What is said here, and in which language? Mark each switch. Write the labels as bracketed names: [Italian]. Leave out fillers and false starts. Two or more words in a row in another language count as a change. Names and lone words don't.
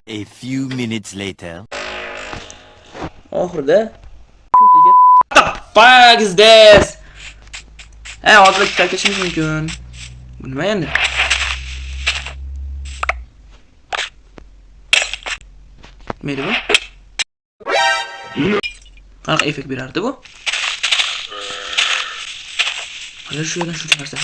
[English] A few minutes later. Oxirida. What the fuck is this? [Uzbek] Hozir kitap ketishimiz mumkin. Bu nima endi? Nima bu? Qanaqa effekt berardi bu? Hali shu yerdan shuncha narsa.